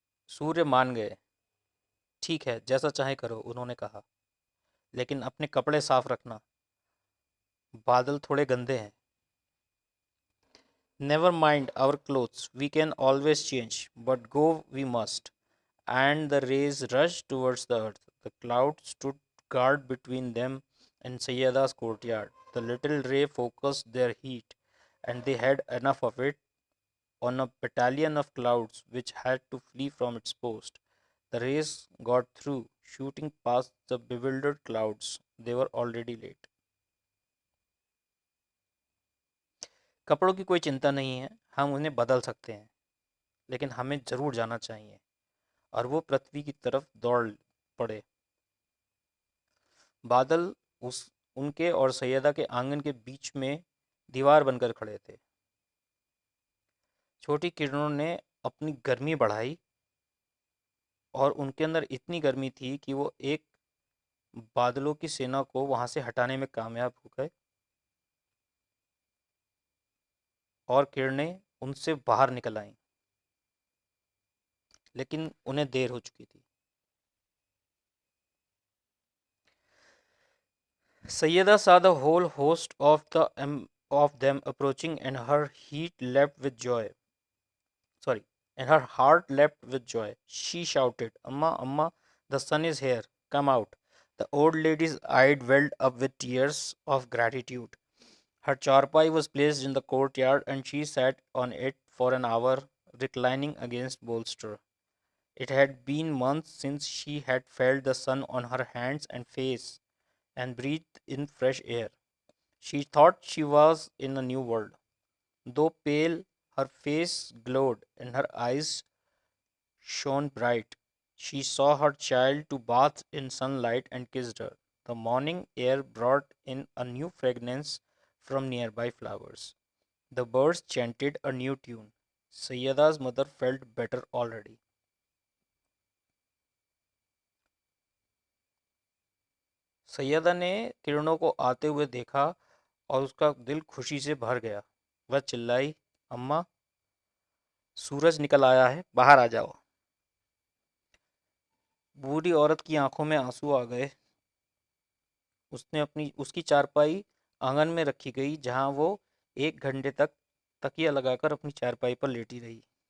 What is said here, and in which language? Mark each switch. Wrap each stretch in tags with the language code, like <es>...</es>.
<hi>सूर्य मान गए। ठीक है, जैसा चाहे करो, उन्होंने कहा, लेकिन अपने कपड़े साफ रखना, बादल थोड़े गंदे हैं।</hi> <en>Never mind our clothes, we can always change, but go we must. And the rays rushed towards the earth. The cloud stood guard between them and Sayyada's courtyard. The little ray focused their heat, and they had enough of it on a battalion of clouds which had to flee from its post. The rays got through, shooting past the bewildered clouds. They were already late.</en> <hi>कपड़ों की कोई चिंता नहीं है, हम उन्हें बदल सकते हैं, लेकिन हमें जरूर जाना चाहिए। और वो पृथ्वी की तरफ दौड़ पड़े। बादल उस उनके और सैयदा के आंगन के बीच में दीवार बनकर खड़े थे। छोटी किरणों ने अपनी गर्मी बढ़ाई और उनके अंदर इतनी गर्मी थी कि वो एक बादलों की सेना को वहां से हटाने में कामयाब हो गए और किरणें उनसे बाहर निकल आईं, लेकिन उन्हें देर हो चुकी थी।</hi> <en>Sayyada saw the whole host of them approaching, and her heat leapt with joy. Sorry, and her heart leapt with joy. She shouted, Amma, Amma, the sun is here. Come out. The old lady's eye welled up with tears of gratitude. Her charpai was placed in the courtyard and she sat on it for an hour, reclining against bolster. It had been months since she had felt the sun on her hands and face and breathed in fresh air. She thought she was in a new world. Though pale, her face glowed and her eyes shone bright. She saw her child to bathe in sunlight and kissed her. The morning air brought in a new fragrance from nearby flowers. The birds chanted a new tune. Sayyada's mother felt better already.</en> <hi>Syeda ने किरणों को आते हुए देखा और उसका दिल खुशी से भर गया। वह चिल्लाई, अम्मा, सूरज निकल आया है, बाहर आ जाओ। बूढ़ी औरत की आंखों में आंसू आ गए। उसकी चारपाई आंगन में रखी गई, जहां वो 1 घंटे तक तकिया लगाकर अपनी चारपाई पर लेटी रही।</hi>